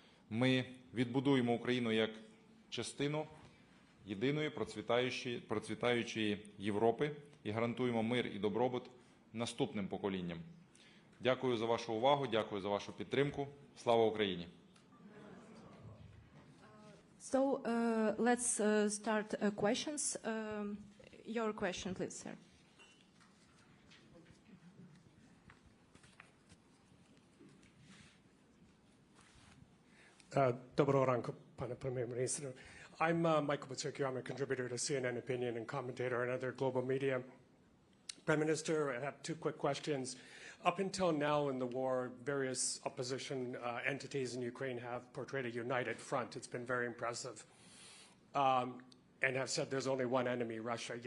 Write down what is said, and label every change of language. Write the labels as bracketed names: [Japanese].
[Ukrainian] Ми відбудуємо Україну як частину єдиної процвітаючої Європи і гарантуємо мир і добробут наступним поколінням. Дякую за вашу увагу, дякую за вашу підтримку. Слава Україні! [English] So let's start questions. Your question, please, sir. [Ukrainian] Доброго ранку, пане прем'єр-міністре. [English] I'm Michael Batsirki. I'm a contributor to CNN Opinion and commentator on other global media. Prime Minister, I have two quick questions. Up until now in the war, various opposition entities in Ukraine have portrayed a united front. It's been very impressive. And have said there's only one enemy, Russia.